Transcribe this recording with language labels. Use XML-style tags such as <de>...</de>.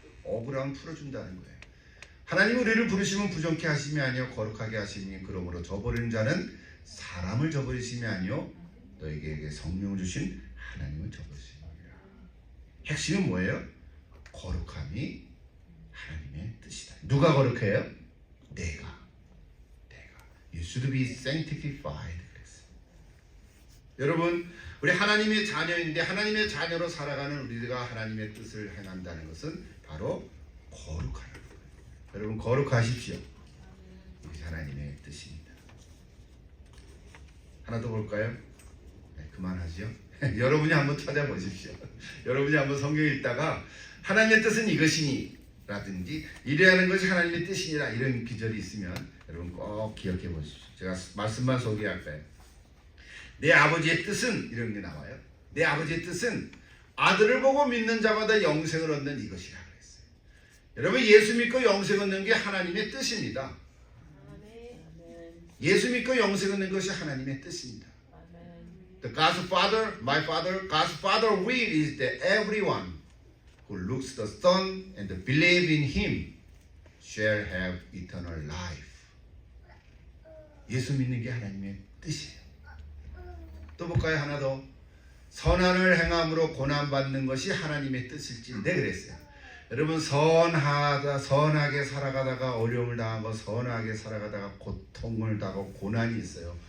<ko>억울함을 풀어준다는 거예요. 하나님 우리를 부르시면 부정케 하심이 아니요 거룩하게 하심이 그러므로 저버리는 자는 사람을 저버리심이 아니요 너에게 성령을 주신 하나님을 저버리심이라. 핵심은 뭐예요? 거룩함이 하나님의 뜻이다. 누가 거룩해요? 내가.</ko> <en>You should be sanctified.</en> <ko>그랬어요. 여러분, 우리 하나님의 자녀인데 하나님의 자녀로 살아가는 우리가 하나님의 뜻을 행한다는 것은 바로 거룩하는 거예요. 여러분 거룩하십시오. 이것이 하나님의 뜻입니다. 하나 더 볼까요? 네, 그만하죠. 여러분이 한번 찾아보십시오. 여러분이 한번 성경 읽다가 하나님의 뜻은 이것이니 라든지 이래하는 것이 하나님의 뜻이니라 이런 기절이 있으면 여러분 꼭 기억해 보십시오. 제가 말씀만 소개할까요? 내 아버지의 뜻은 이런 게 나와요. 내 아버지의 뜻은 아들을 보고 믿는 자마다 영생을 얻는 이것이라 그랬어요. 여러분 예수 믿고 영생 얻는 게 하나님의 뜻입니다. 예수 믿고 영생 얻는 것이 하나님의 뜻입니다.</ko> <en>The God's Father, my Father, God's Father will is that everyone who looks the Son and believe in Him shall have eternal life.</en> <ko>예수 믿는 게 하나님의 뜻이에요. 또 볼까요? 하나 더. 선한을 행함으로 고난받는 것이 하나님의 뜻일진데 그랬어요. 여러분 선하게 살아가다가 어려움을 당하고 선하게 살아가다가 고통을 당하고 고난이 있어요.</ko>